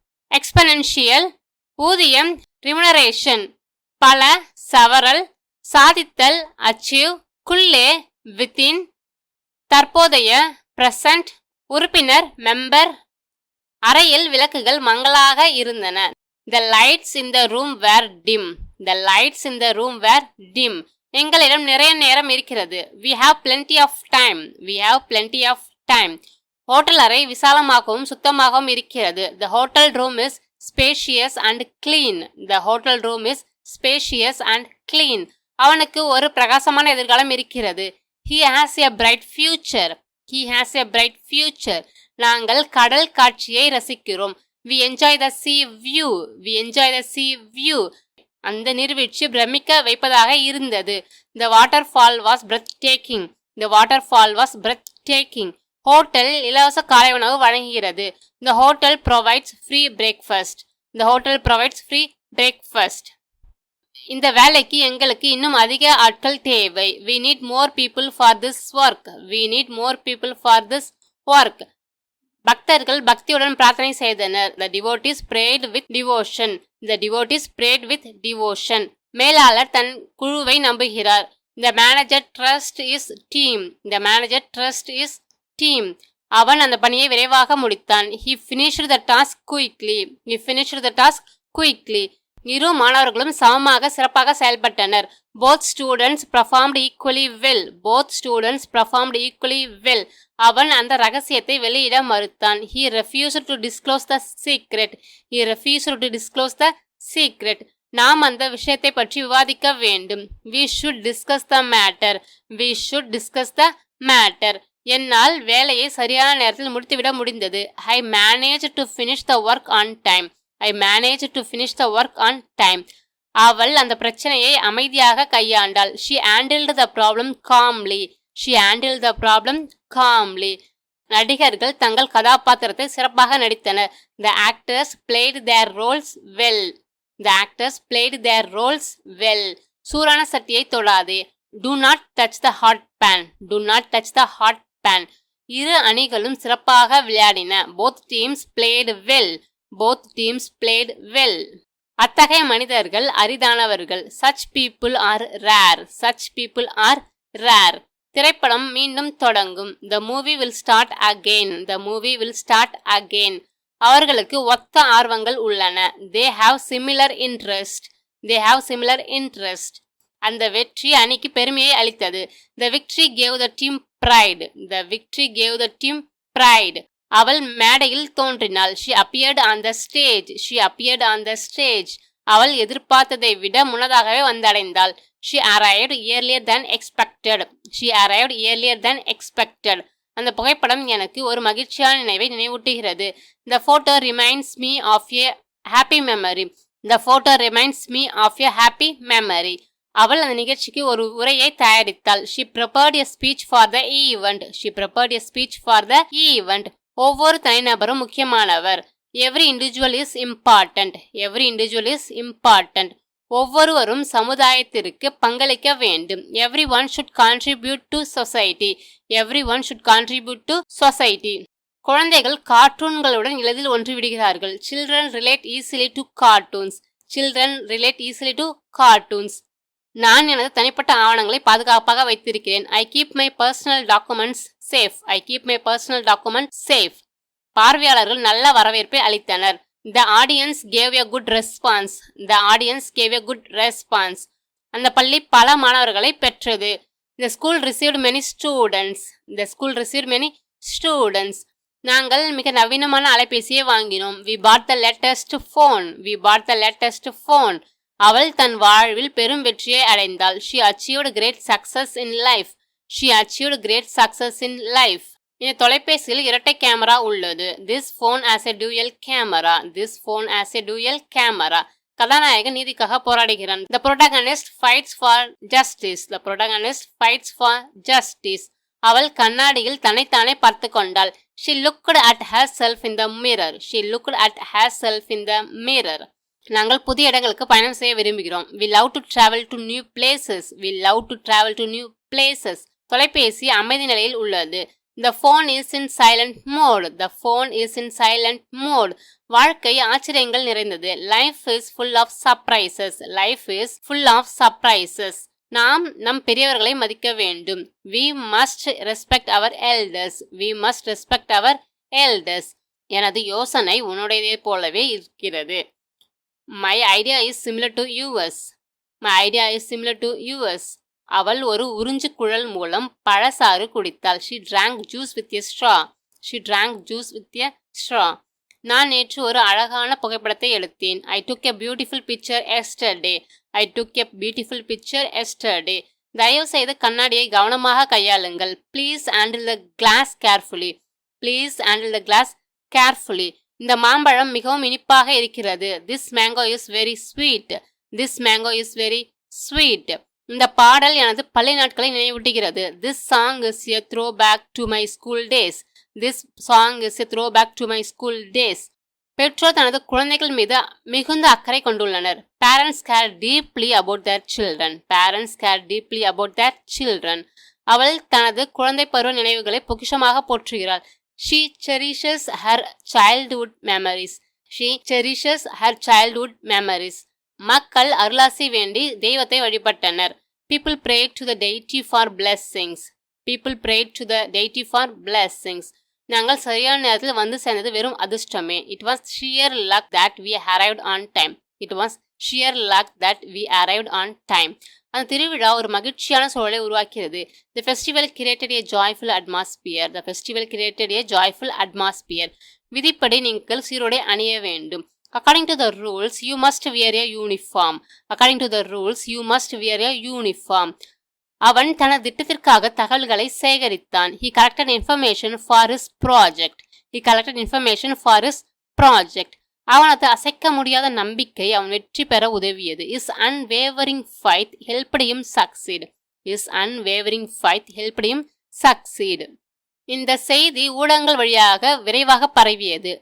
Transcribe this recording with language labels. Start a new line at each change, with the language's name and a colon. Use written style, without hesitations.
Tamil: Exponential, ஊதியம் ரிமுனரேஷன், பல சவரல், சாதித்தல் achieve, குள்ளே வித்தின், தற்போதைய பிரசன்ட், உறுப்பினர் மெம்பர், அறையில் விளக்குகள் மங்கலாக இருந்தன.
English: The lights in the room were dim. The lights in the room were dim.
Tamil: எங்களிடம் நிறைய நேரம் இருக்கிறது.
English: We have plenty of time. We have plenty of time.
Tamil: Hotel அறை விசாலமாகவும் சுத்தமாகவும் இருக்கிறது.
English: The hotel room is spacious and clean. The hotel room is spacious and clean.
Tamil: அவனுக்கு ஒரு பிரகாசமான எதிர்காலம் இருக்கிறது.
English: He has a bright future. He has a bright future.
Tamil: நாங்கள் கடல் காட்சியை ரசிக்கிறோம்.
English: We enjoy the sea view. We enjoy the sea view.
Tamil: அந்த நீர்வீழ்ச்சி பிரமிக்க வைப்பதாக இருந்தது.
English: The waterfall was breathtaking. The waterfall was breathtaking.
Tamil: Hotel இலவச காலை உணவு வழங்குகிறது.
English: The hotel provides free breakfast. The hotel provides free breakfast.
Tamil: இந்த வேலைக்கு எங்களுக்கு இன்னும் அதிக ஆட்கள் தேவை.
English: We need more people for this work. We need more people for this work.
Tamil: பக்தர்கள் பக்தியுடன் பிரார்த்தனை செய்தனர்.
English: The devotees prayed with devotion. The devotees prayed with devotion.
Tamil: மேலாளர் தன் குழுவை நம்புகிறார்.
English: The manager trusts his team. The manager trusts his team.
Tamil: அவன் அந்த பணியை விரைவாக முடித்தான்.
English: He finished the task quickly. He finished the task quickly.
Tamil: இரு மாணவர்களும் சமமாக சிறப்பாக செயல்பட்டனர்.
English: Both students performed equally well. Both students performed equally well.
Tamil: அவன் அந்த ரகசியத்தை வெளியிட மறுத்தான்.
English: He refused to disclose the secret. He refused to disclose the secret.
Tamil: நாம் அந்த விஷயத்தை பற்றி விவாதிக்க வேண்டும்.
English: We should discuss the matter. We should discuss the matter.
Tamil: என்னால் வேலையை சரியான நேரத்தில் முடித்துவிட முடிந்தது.
English: I managed to finish the work on time. I managed to finish the work on time.
Tamil: அவள் அந்த பிரச்சனையை அமைதியாக கையாண்டாள்.
English: She handled the problem calmly. She handled the problem calmly.
Tamil: நடிகர்கள் தங்கள் கதாபாத்திரத்தை சிறப்பாக நடித்தனர்.
English: The actors played their roles well. The actors played their roles well.
Tamil: சூடான சட்டியை தொடாதே.
English: Do not touch the hot pan. Do not touch the hot pan.
Tamil: இரு அணிகளும் சிறப்பாக விளையாடின.
English: Both teams played well. Both teams played well.
Tamil: அத்தகைய மனிதர்கள் அரிதானவர்கள்.
English: Such people are rare. Such people are rare.
Tamil: திரைப்படம் மீண்டும் தொடங்கும்.
English: The movie will start again. The movie will start again.
Tamil: அவர்களுக்கு ஒத்த ஆர்வங்கள் உள்ளன.
English: They have similar interest. They have similar interest.
Tamil: அந்த வெற்றி அணிக்கு பெருமையை அளித்தது.
English: The victory gave the team pride. The victory gave the team pride.
Tamil: அவள் மேடையில் தோன்றினாள்.
English: She appeared on the stage. She appeared on the stage.
Tamil: அவள் எதிர்பார்த்ததை விட முன்னதாகவே வந்தடைந்தாள்.
English: She arrived earlier than expected. She arrived earlier than expected.
Tamil: அந்த புகைப்படம் எனக்கு ஒரு மகிழ்ச்சியான நினைவை நினைவூட்டுகிறது.
English: The photo reminds me of a happy memory. The photo reminds me of a happy memory.
Tamil: அவள் அந்த நிகழ்ச்சிக்கு ஒரு உரையை தயாரித்தாள்.
English: She prepared a speech for the event. She prepared a speech for the event.
Tamil: ஒவ்வொரு தனிநபரும் முக்கியமானவர்.
English: Every individual is important. Every individual is important.
Tamil: ஒவ்வொருவரும் சமுதாயத்திற்கு பங்களிக்க வேண்டும்.
English: Everyone should contribute to society. Everyone should contribute to society.
Tamil: குழந்தைகள் கார்ட்டூன்களுடன் எளிதில் ஒன்று விடுகிறார்கள்.
English: Children relate easily to cartoons. Children relate easily to cartoons.
Tamil: நான் எனது தனிப்பட்ட ஆவணங்களை பாதுகாப்பாக வைத்திருக்கிறேன்.
English: I keep my personal documents safe. I keep my personal documents safe.
Tamil: பார்வையாளர்கள் நல்ல வரவேற்பை அளித்தனர்.
English: The audience gave a good response. The audience gave a good response.
Tamil: அந்த பள்ளி பல மாணவர்களை பெற்றது.
English: The school received many students. The school received many students.
Tamil: நாங்கள் மிக நவீனமான அலைபேசியை வாங்கினோம்.
English: We bought the latest phone. We bought the latest phone.
Tamil: அவள் தன் வாழ்வில் பெரும் வெற்றியை அடைந்தாள்.
English: She achieved great success in life. She achieved great success in life.
Tamil: இந்த தொலைபேசியில் இரட்டை கேமரா உள்ளது.
English: This phone has a dual camera. This phone has a dual camera.
Tamil: கதாநாயகன் நீதிக்காக போராடுகிறான்.
English: The protagonist fights for justice. The protagonist fights for justice.
Tamil: அவள் கண்ணாடியில் தன்னைத்தானே பார்த்து கொண்டாள்.
English: She looked at herself in the mirror. She looked at herself in the mirror.
Tamil: நாங்கள் புதிய இடங்களுக்கு பயணம் செய்ய விரும்புகிறோம்.
English: We love to travel to new places. We love to travel to new places.
Tamil: தொலைபேசி அமைதி நிலையில் உள்ளது.
English: The phone is in silent mode. The phone is in silent mode.
Tamil: வாழ்க்கை ஆச்சரியங்கள் நிறைந்தது.
English: Life is full of surprises. Life is full of surprises.
Tamil: நாம் நம் பெரியவர்களை மதிக்க வேண்டும்.
English: We must respect our elders. We must respect our elders.
Tamil: எனது யோசனை உன்னுடையதை போலவே இருக்கிறது.
English: My idea is similar to yours. My idea is similar to yours.
Tamil: அவள் ஒரு உறிஞ்சு குழல் மூலம் பழசாறு குடித்தாள்.
English: She drank juice with a straw. She drank juice with a straw.
Tamil: நான் நேற்று ஒரு அழகான புகைப்படத்தை எடுத்தேன்.
English: I took a beautiful picture yesterday. I took a beautiful picture yesterday.
Tamil: தயவு செய்து கண்ணாடியை கவனமாக கையாளுங்கள்.
English: Please handle the glass carefully. Please handle the glass carefully.
Tamil: இந்த மாம்பழம் மிகவும் இனிப்பாக இருக்கிறது.
English: This mango is very sweet. This mango is very sweet.
Tamil: இந்த பாடல் எனது பள்ளி நாட்களை நினைவூட்டுகிறது.
English: This song is a throwback to my school days. This song is a throwback to my school days.
Tamil: பெற்றோர் தனது குழந்தைகள் மீது மிகுந்த அக்கறை கொண்டுள்ளனர்.
English: Parents care deeply about their children. Parents care deeply about their children.
Tamil: அவள் தனது குழந்தை பருவ நினைவுகளை பொக்கிஷமாக போற்றுகிறாள்.
English: She cherishes her childhood memories. She cherishes her childhood memories.
Tamil: மக்கள் அருளாசி வேண்டி தெய்வத்தை வழிபட்டனர்.
English: People prayed to the deity for blessings. People prayed to the deity for blessings.
Tamil: நாங்கள் சரியான நேரத்தில் வந்து சேர்ந்தது வெறும் அதிர்ஷ்டமே.
English: It was sheer luck that we arrived on time. It was sheer luck that we arrived on time.
Tamil: அந்த திருவிழா ஒரு மகிழ்ச்சியான சூழலை உருவாக்கிறது.
English: The festival created a joyful atmosphere. The festival created a joyful atmosphere.
Tamil: விதிப்படி நீங்கள் சீருடை அணிய வேண்டும்.
English: According to the rules, you must wear a uniform. According to the rules, you must wear a uniform.
Tamil: அவன் தனது திட்டத்திற்காக தகவல்களை சேகரித்தான்.
English: He collected information for his project. He collected information for his project.
Tamil: அவனது அசைக்க முடியாத நம்பிக்கை அவன் வெற்றி பெற உதவியது.
English: His unwavering faith helped him succeed. His unwavering faith helped him succeed.
Tamil: இந்த செய்தி ஊடகங்கள் வழியாக விரைவாக பரவியது.